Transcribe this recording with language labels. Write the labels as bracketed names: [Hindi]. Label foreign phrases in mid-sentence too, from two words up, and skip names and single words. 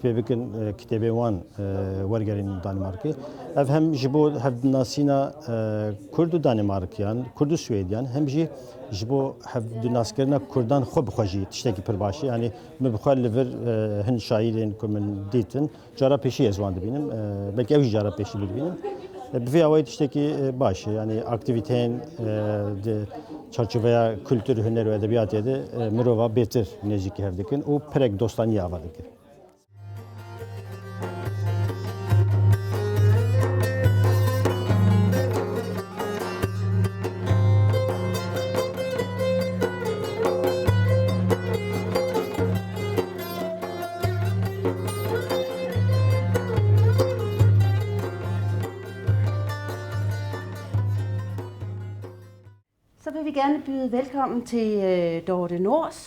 [Kurdish] pê bikin kitêbê wan wergerên Danimarkê ev hem ji bo hevdinasîna Kurd û Danimarkiyan Kurd û Swêdiyan hem jî ji bo hevdinaskirina Kurdan xwe bixwejî tiştekî pir baş e yanî min bixwe li vir hin şaîrên ku min dîtin cara pêşî ez wan dibînim belkî ew jî cara pêşî bidibînim bi vê awayî tiştekî baş e yanî aktivîteyên di çarçoveya kültür huner û edebiyatê de mirova bêtir nêzîkî hev dikin û pirek dostanî ava dikin. [Danish] Så vil vi gerne byde velkommen til Dorthe Nors.